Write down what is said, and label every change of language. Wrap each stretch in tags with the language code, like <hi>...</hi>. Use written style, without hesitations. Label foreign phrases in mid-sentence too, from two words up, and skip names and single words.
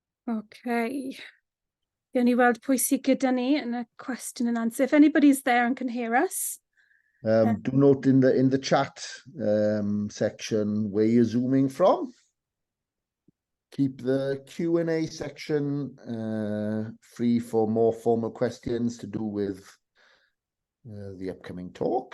<cy>Okay. Gawn ni weld pwy sydd gyda ni yn y</cy> <en>question and answer. If anybody's there and can hear us. Do note in the chat section where you're zooming from. Keep the Q&A section free for more formal questions to do with the upcoming talk.</en>